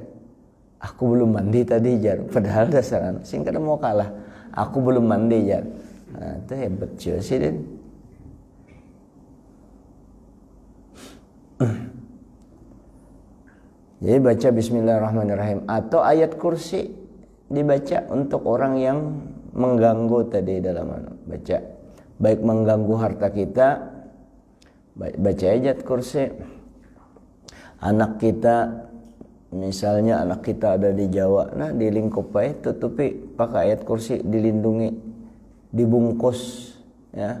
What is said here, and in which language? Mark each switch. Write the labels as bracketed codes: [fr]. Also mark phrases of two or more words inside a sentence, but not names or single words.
[id] Aku belum mandi tadi, jar. Padahal dasaran sing kada mau kalah. Aku belum mandi, jar. Nah, itu hebat juga si Den. Jadi baca Bismillahirrahmanirrahim atau ayat kursi dibaca untuk orang yang mengganggu tadi dalam baca. Baik mengganggu harta kita, baca ayat kursi. Anak kita, misalnya anak kita ada di Jawa, nah di lingkup tutupi pakai ayat kursi, dilindungi, dibungkus, ya.